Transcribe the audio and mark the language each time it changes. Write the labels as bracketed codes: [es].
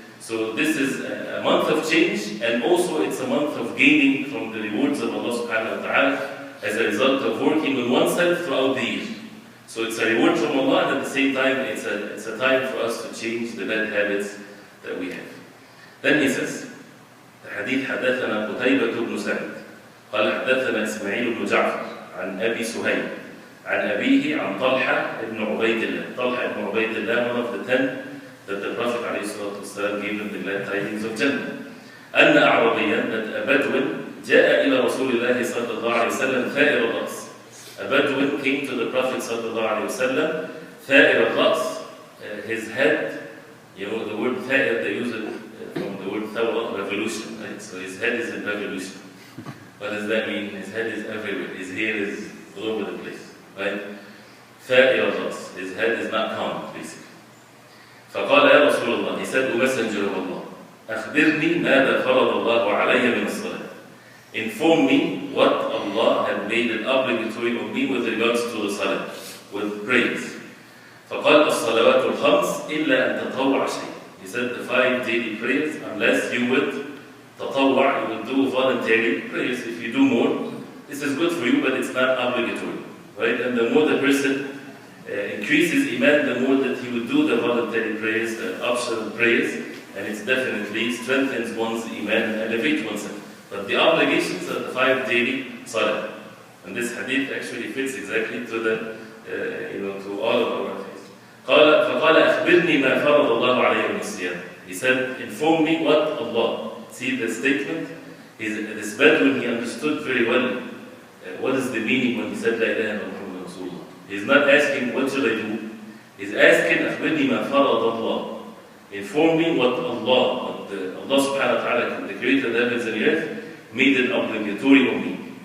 [en] So this is a month of change, and also it's a month of gaining from the rewards of Allah subhanahu wa ta'ala as a result of working on oneself throughout the year. So it's a reward from Allah, and at the same time it's a time for us to change the bad habits that we have. Then he says, the hadith, [ar] حدثنا قتيبة بن سعيد قال حدثنا إسماعيل بن جعفر عن أبي سهيل عن أبيه عن طلحة بن عبيد الله. [en] طلحة بن عبيد الله, one of the 10 that the Prophet ﷺ gave him the glad tidings of Jannah. [ar] أن أعرابيا, [en] that a Bedouin, [ar] جاء إلى رسول الله صلى الله عليه وسلم ثائر الرأس. [en] A Bedouin came to the Prophet [ar] صلى الله عليه وسلم ثائر الرأس, [en] his head, the word [ar] ثائر, [en] they use it from the word thawra, revolution, right? So his head is in revolution. What does that mean? His head is everywhere, his hair is all over the place, right? [ar] ثائر الرأس, [en] his head is not calm, basically. [ar] فقال يا رسول الله, [en] he said, O Messenger of Allah, [ar] أخبرني ماذا فرض الله علي من الصلاة. [en] Inform me what Allah had made it obligatory on me with regards to the salah, with prayers. [ar] فقال الصلوات الخمس إلا أن تطوع شيء. [en] He said the 5 daily prayers, unless you would [ar] تطوع, [en] you would do voluntary prayers. If you do more, this is good for you, but it's not obligatory, right? And the more the person increases Iman, the more that he would do the voluntary prayers, the optional prayers, and it definitely strengthens one's Iman and elevates oneself. But the obligations are the 5 daily salah. And this hadith actually fits exactly to the, to all of our faith. [ar] فقال أخبرني ما فرض الله علي من الصيام. [en] He said, inform me what Allah. See the statement? This Bedouin, he understood very well what is the meaning when he said La ilaha illallah Rasulullah. He's not asking what should I do. He's asking [ar] أخبرني ما فرض الله. [en] Inform me what Allah subhanahu wa ta'ala, the creator of the heavens and the earth, made it obligatory on me.